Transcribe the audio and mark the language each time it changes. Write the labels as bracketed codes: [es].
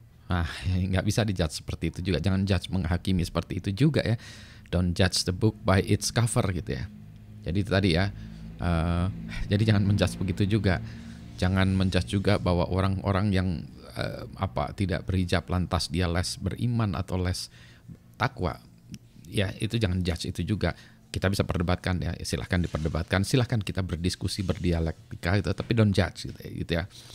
[id] Nah, nggak bisa dijudge seperti itu juga. Jangan judge menghakimi seperti itu juga ya. [en] Don't judge the book by its cover [id] gitu ya. Jadi itu tadi ya. Jadi jangan menjudge begitu juga. Jangan menjudge juga bahwa orang-orang yang tidak berhijab lantas dia less beriman atau less takwa. Ya itu jangan judge itu juga. Kita bisa perdebatkan ya. Silahkan diperdebatkan. Silahkan kita berdiskusi, berdialektika gitu. Tapi [en] don't judge [id] gitu ya.